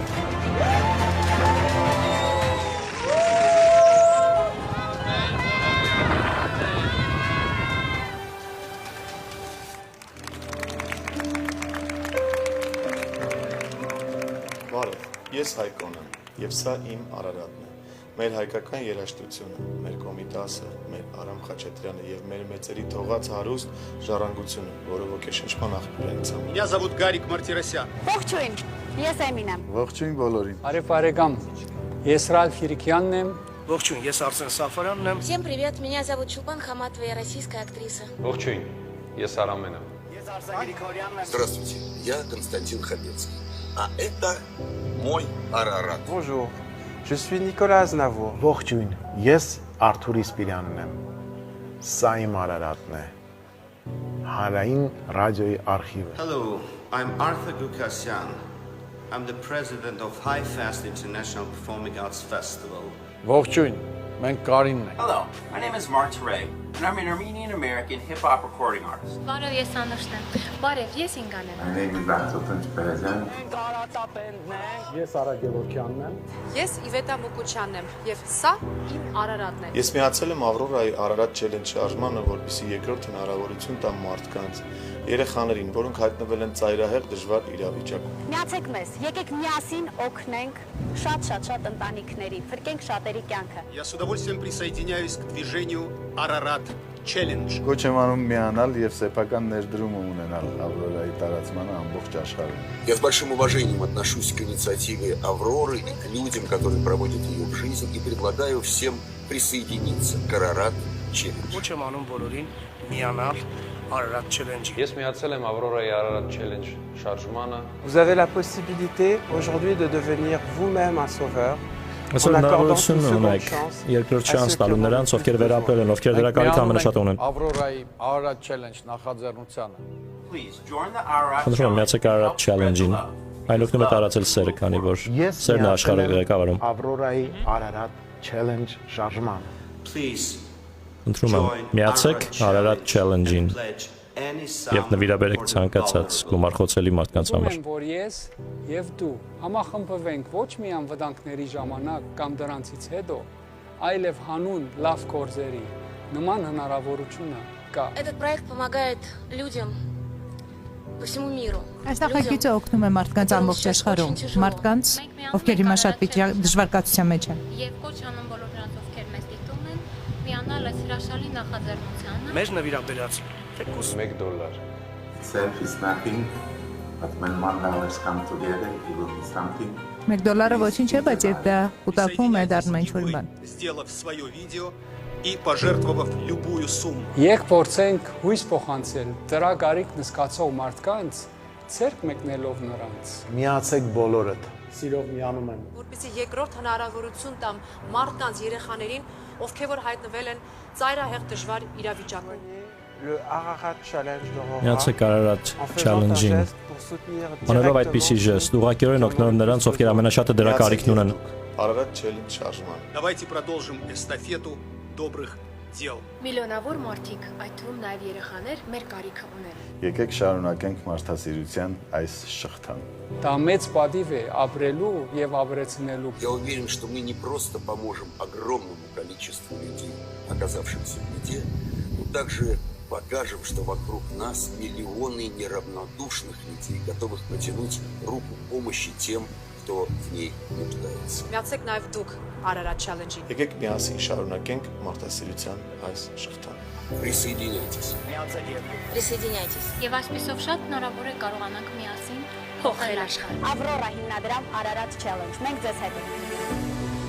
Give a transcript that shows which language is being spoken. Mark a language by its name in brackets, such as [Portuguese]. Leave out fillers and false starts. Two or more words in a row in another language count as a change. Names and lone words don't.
[Armenian] Բարև, ես Հայկոն եմ, և սա իմ Արարատն է։ Մեր հայկական երաժշտությունը, մեր Կոմիտասը, մեր Արամ Խաչատրյանը եւ մեր մեծերի թողած հարուստ ժառանգությունը, որը ոգեշնչման աղբյուր է ինձ համար։ [Russian] Меня зовут Гарик Мартиросян։ [Armenian] Ողջույն, ես Էմին եմ։ Ողջույն բոլորին։ Արև Արեգամ, ես Ռալֆ Իրիկյանն եմ։ Ողջույն, ես Արսեն Սաֆարյանն եմ։ [Russian] Всем привет, меня зовут Чулпан Хаматова, я российская актриса։ [Armenian] Ողջույն, ես Արամեն եմ։ [Russian] Здравствуйте, я Константин Хабецкий. А это мой Арарат. [French] Bonjour, je suis Nicolas Aznavour. [Armenian] Ողջույն, ես Արթուր Իսպիրյանն եմ։ Սա իմ Արարատն է։ Հանրային ռադիոյի արխիվը։ [English] Hello, I'm Arthur Gukasyan. I'm the president of High Fest International Performing Arts Festival. [Armenian] Ողջույն, մենք Կարինն ենք։ [English] Hello, my name is Mark Teray, and I'm an Armenian-American hip-hop recording artist. [Armenian] Բարև, ես Անուշն եմ։ Բարև, ես Ինգան եմ։ [English] My name is Antotin Perezyan. [Armenian] Ես Արա Գևորգյանն եմ։ Ես Իվետա Մուկուչյանն եմ, եւ սա իմ Արարատն է։ Ես միացել եմ Ավրորայի Արարատ Challenge շարժմանը, որպեսզի երկրորդ հնարավորություն տամ մարդկանց, երեխաներին, որոնք հայտնվել են ծայրահեղ դժվար իրավիճակում։ Միացեք մեզ, եկեք միասին օգնենք շատ ընտանիքների, փրկենք շատերի կյանքը։ [Russian] Я с удовольствием присоединяюсь к движению Ararat Challenge. [Armenian] Կոչ եմ անում միանալ եւ սեփական ներդրում ունենալ Ավրորայի տարածմանը ամբողջ աշխարհում։ [Russian] Я с большим уважением отношусь к инициативе Авроры и к людям, которые проводят ее в жизнь, и предлагаю всем присоединиться к Арарат Challenge. [Armenian] Կոչ եմ անում բոլորին միանալ Ararat Challenge-ի։ Ես միացել եմ Ավրորայի Ararat Challenge շարժմանը։ [French] Vous avez la possibilité aujourd'hui de devenir vous-même un sauveur. [Armenian] Այսօր հնարավորություն ունեք երկրորդ շանս տալու նրանց, ովքեր վերապրել են, ովքեր դրա կարիքը ամենաշատը ունեն։ Ավրորայի Ararat Challenge նախաձեռնությանը։ Խնդրում եմ, միացեք Ararat Challenge-ին։ Այն օգնում է տարածել սերը, քանի որ սերն է աշխարհը ղեկավարում։ Ավրորայի Ararat Challenge շարժման։ Խնդրում եմ, միացեք Ararat Challenge-ին եւ նվիրաբերեք ցանկացած գումար խոցելի մարդկանց համար։ Որ ես եւ դու համախմբվենք ոչ միայն վտանգների ժամանակ կամ դրանցից հետո, այլև հանուն լավ գործերի նման հնարավորությունը կա։ [Russian] Этот проект помогает людям по всему миру. [Armenian] Այս նախագիծը օգնում է մարդկանց ամբողջ աշխարհում, մարդկանց, ովքեր հիմա շատ դժվար կացության մեջ են։ Եվ կոչ անում բոլոր նրանց, ովքեր մեզ դիտում են, միանալ այս հրաշալի նախաձեռնությանը։ Մեր նվիրաբերած $1. [English] Self is nothing, but when $1 come together, it will be something. [Armenian] $1 ոչինչ չէ, բայց երբ դա կուտակվում է, դառնում է ինչ-որ բան։ [Russian] Сделав свое видео и пожертвовав любую сумму. [Armenian] Եկեք փորձենք հույս փոխանցել դրա կարիքն զգացող մարդկանց, ցերկ մեկնելով նրանց։ Միացեք բոլորդ։ Սիրով միանում եմ։ Որպեսզի երկրորդ հնարավորություն տամ մարդկանց երեխաներին, ովքեր որ հայտնվել են ծայրահեղ դժվար իրավիճակում։ [French] Le Ararat Challenge d'Aurora. [Armenian] Միացեք Ararat Challenge-ին։ Անելով այդպիսի ժեստ, ուղղակիորեն օգնելով նրանց, ովքեր ամենաշատը դրա կարիքն ունեն։ Ararat Challenge շարժման։ [Russian] Давайте продолжим эстафету добрых дел. [Armenian] Միլիոնավոր մարդիկ, այդ թվում նաև երեխաներ, մեր կարիքը ունեն։ Եկեք շարունակենք մարդասիրության այս շղթան։ Դա մեծ պատիվ է ապրելու եւ ապրեցնելու։ [Russian] Я уверен, что мы не просто поможем огромному количеству людей, оказавшимся в беде, но также покажем, что вокруг нас миллионы неравнодушных людей, готовых протянуть руку помощи тем, кто в ней нуждается. [Armenian] Միացեք նաև դուք Ararat Challenge-ին։ Եկեք միասին շարունակենք մարդասիրության այս շղթան։ [Russian] Присоединяйтесь. [Armenian] Присоединяйтесь։ Եվ այսպեսով շատ հնարավոր է կարողանանք միասին փոխել աշխարհը։ Ավրորա հիմնադրամ Ararat Challenge։ Մենք ձեզ հետ ենք։